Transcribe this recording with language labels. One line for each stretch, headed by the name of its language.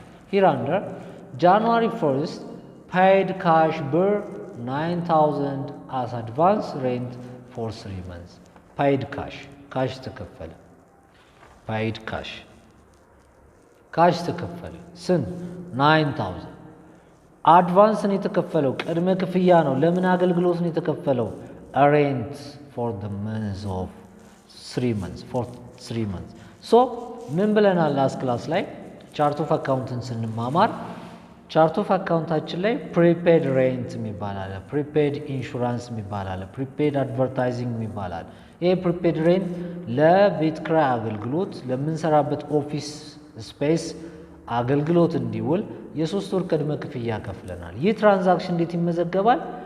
English: Here under January 1st paid cash ብር 9000 as advance rent for 3 months. paid cash
Amharic: ተከፈለ።
English: paid cash ተከፈለ።
Amharic: ስንት? 9000 አድቫንስ ነው የተከፈለው። ቅድመ ክፍያ ነው። ለምን አገልግሎት ነው የተከፈለው?
English: rent for the months of 3 months for 3 months.
Amharic: ሶ ምን ብለናል? ላስት ክላስ ላይ ቻርት ኦፍ አካውንትን ስንማማር ቻርት ኦፍ አካውንታችን ላይ ፕሪፔድ ሬንት የሚባል አለ፣ ፕሪፔድ ኢንሹራንስ የሚባል አለ፣ ፕሪፔድ አድቨርታይዚንግ የሚባል አለ። ይሄ ፕሪፔድ ሬንት ለቤት ኪራይ አገልግሎት ለምንሰራበት ኦፊስ ስፔስ አገልግሎት እንዲውል የ3 ወር ቅድመ ክፍያ ከፍለናል። ይህ ትራንዛክሽን እንዴት ይመዘገባል?